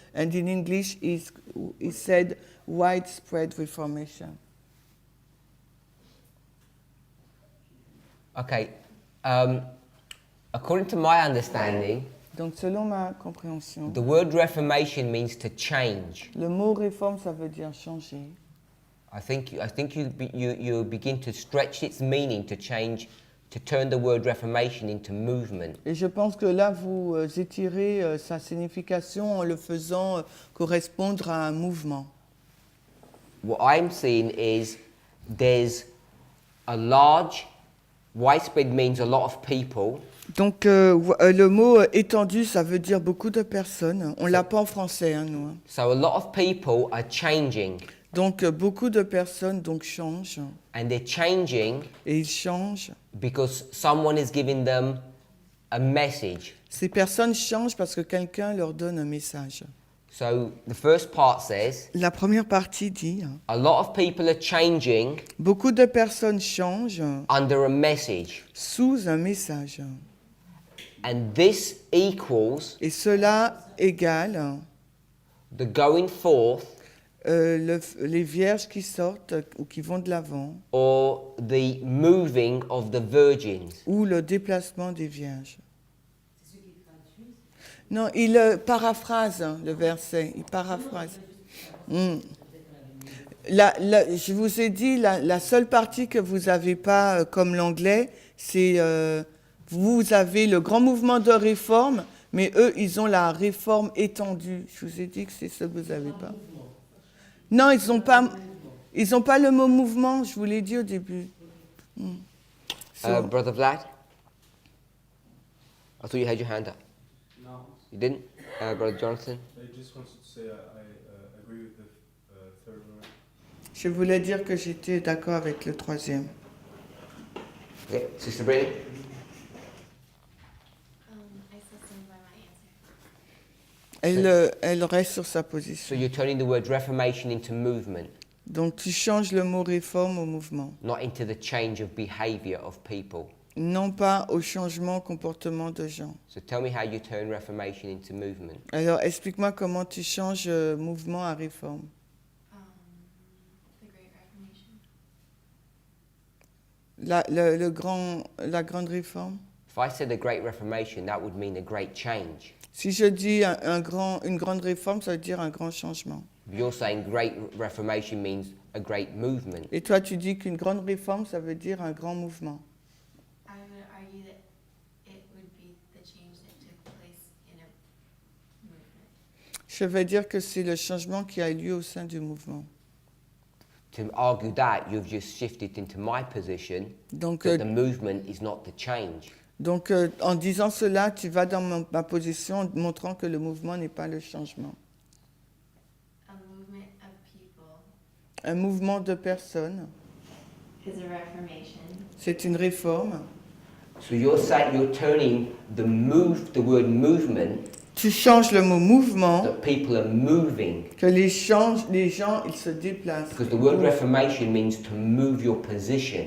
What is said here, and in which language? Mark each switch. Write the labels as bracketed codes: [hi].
[en] And in English, he said widespread reformation. Okay. According to my understanding, [fr] Donc, selon ma compréhension, [en] the word reformation means to change. [fr] le mot réforme, ça veut dire changer. [en] I think you begin to stretch its meaning to change, to turn the word reformation into movement. [fr] Et je pense que là, vous étirez sa signification en le faisant correspondre à un mouvement. [en] What I'm seeing is there's a large, widespread means a lot of people. [fr] Donc, le mot étendu, ça veut dire beaucoup de personnes. On l'a pas en français, hein, nous. [en] So a lot of people are changing. [fr] Donc, beaucoup de personnes donc, changent. [en] And they're changing [fr] Et ils changent. [en] because someone is giving them a message. [fr] Ces personnes changent parce que quelqu'un leur donne un message. [en] So the first part says, [fr] La première partie dit, [en] a lot of people are changing [fr] beaucoup de personnes changent [en] under a message. [fr] sous un message. [en] And this equals [fr] Et cela égale [en] the going forth [fr] les vierges qui sortent ou qui vont de l'avant, [en] or the moving of the virgins. [fr] ou le déplacement des vierges. Non, il paraphrase le verset, il paraphrase. Je vous ai dit, la seule partie que vous n'avez pas, comme l'anglais, c'est vous avez le grand mouvement de réforme, mais eux, ils ont la réforme étendue. Je vous ai dit que c'est ça que vous n'avez pas. Non, ils n'ont pas le mot mouvement, je vous l'ai dit au début. [en] So, Brother Vlad? I thought you had your hand up. No. You didn't? Brother Jonathan? I just wanted to say I agree with the third one. [fr] je voulais dire que j'étais d'accord avec le troisième. [en] Okay. Sister Brittany? I still stand by my answer. [fr] Elle reste sur sa [en] So [fr] position. [en] you're turning the word reformation into movement, [fr] Donc tu changes le mot réforme au mouvement, [en] not into the change of behavior of people. [fr] non pas au changement comportement de gens. [en] So tell me how you turn reformation into movement. [fr] Alors explique-moi comment tu changes mouvement à réforme. [en] The Great Reformation. [fr] La grande réforme. [en] If I said a great reformation, that would mean a great change. [fr] Si je dis une grande réforme, ça veut dire un grand changement. [en] But you're saying great reformation means a great movement. [fr] Et toi, tu dis qu'une grande réforme, ça veut dire un grand mouvement. [en] I would argue that it would be the change that took place in a movement. [fr] Je vais dire que c'est le changement qui a eu lieu au sein du mouvement. [en] To argue that, you've just shifted into my position [fr] Donc, [en] that the movement is not the change. [fr] Donc, en disant cela, tu vas dans ma position en montrant que le mouvement n'est pas le changement. [en] A movement of people [fr] Un mouvement de personnes, [en] is a reformation. [fr] c'est une réforme. [en] So you're saying you're turning the word movement, [fr] Tu changes le mot mouvement, [en] that people are moving, [fr] que les gens, ils se déplacent. [en] because the word reformation means to move your position.